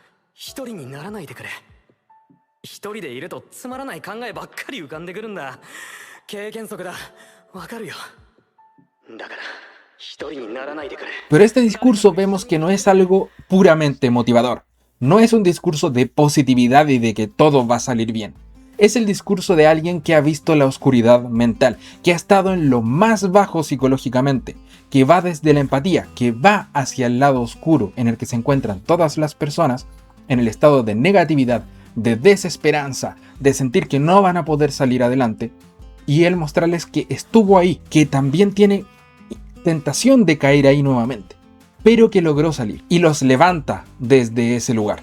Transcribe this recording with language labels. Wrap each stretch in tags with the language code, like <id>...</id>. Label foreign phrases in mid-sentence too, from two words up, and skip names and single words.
<ja>一人にならないでくれ。一人でいるとつまらない考えばっかり浮かんでくるんだ。経験則だ。わかるよ。だから一人にならないでくれ。</ja> <es>Pero este discurso vemos que no es algo puramente motivador. No es un discurso de positividad y de que todo va a salir bien. Es el discurso de alguien que ha visto la oscuridad mental, que ha estado en lo más bajo psicológicamente, que va desde la empatía, que va hacia el lado oscuro en el que se encuentran todas las personas, en el estado de negatividad, de desesperanza, de sentir que no van a poder salir adelante, y él mostrarles que estuvo ahí, que también tiene tentación de caer ahí nuevamente, pero que logró salir, y los levanta desde ese lugar.</es>